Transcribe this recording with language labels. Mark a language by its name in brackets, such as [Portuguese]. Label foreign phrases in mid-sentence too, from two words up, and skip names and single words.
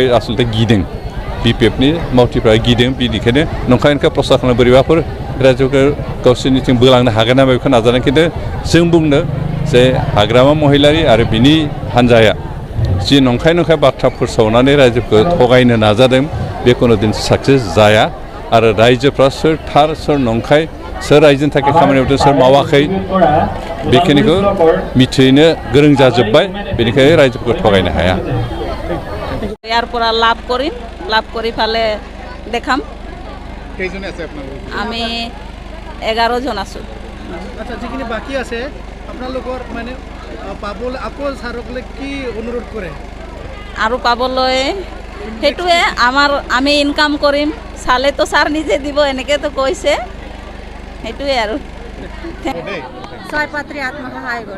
[Bodo] आसलथे गिदों BPFनि मावथिफ्रा गिदों बेनिखायनो नंखायखौ प्रसार खालामनो बोरैबाफोर रायजोखौ गावसोरनिथिं बोलांनो हागोन नामा बेखौ नाजादों खिन्थु जों बुंनो जे हाग्रामा महिलारि आरो बिनि हान्जाया जि नंखाय बाथ्रा फोसावनानै रायजोखौ थगायनो नाजादों बे कोनो दिन साक्सेस जाया आरो रायजोफ्रा सोर थार सोर नंखाय सोर रायजोनि थाखाय खामानि मावदों सोर मावाखै बेखिनिखौ मिथिनो गोरों जाजोब्बाय बेनिखायनो रायजोफोरखौ थगायनो हाया [Assamese] ইয়াৰ পৰা লাভ কৰি ফালে দেখাম কেইজনে আছে আপোনালোক আমি 11 জন আছো আচ্ছা যিখিনি বাকি আছে আপোনালোকৰ মানে পাবলৈ আকৌ ছাৰকলে কি অনুৰোধ কৰে আৰু পাবলৈ সেইটোৱে আমি ইনকাম কৰিম চালে তো ছাৰ নিজে দিব এনেকৈ তো কৈছে সেইটোৱে আৰু ছয়পত্ৰী আত্মসহায়ক গোট